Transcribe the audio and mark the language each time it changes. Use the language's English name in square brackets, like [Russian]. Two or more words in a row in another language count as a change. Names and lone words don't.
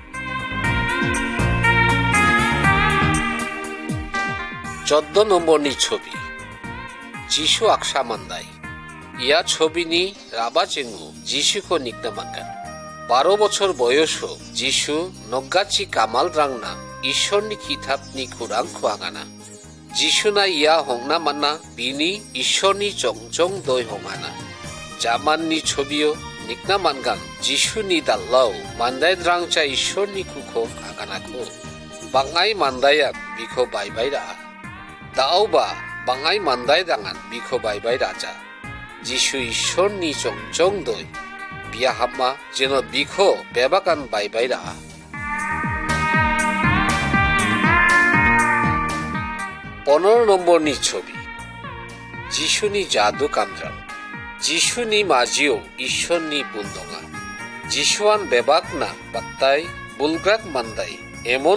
[Bodo] 14 নম্বরনি ছবি যিশু আকসা মান্দাই ইয়া ছবিনি রাবা চেঙ্গু যিশুখো নিকনা মানগান 12 বছর বয়সো যিশু নগ্গাচি কামাল রাংনা ঈশ্বরনি খিতাবনি খুরাংখো আগানা যিশু না ইয়া হংনা মান্না বিনি ঈশ্বরনি চংচং দই হঙানা জামাননি ছবিও নিকনা মানগান যিশুনি দাল্লাও মান্দাই দ্রাংচা ঈশ্বরনি খুখো আগানাখো বাঙাই মান্দায়াক বিখো বাইবাইরা দাওবা বাঙাই মান্দাই দাঙান বিখো বাইবাই রাজা যিশু ঈশ্বরনি চংচং দই বিয়া হাম্মা যেন বিখো বেবাকান বাইবাইরা। 15 নম্বরনি ছবি যিশুনি জাদু কামরাং যিশুনি মাজিও ঈশ্বরনি বুলদঙা যিশুয়ান বেবাক না বাত্তাই বুলগ্রাক মান্দাই এমন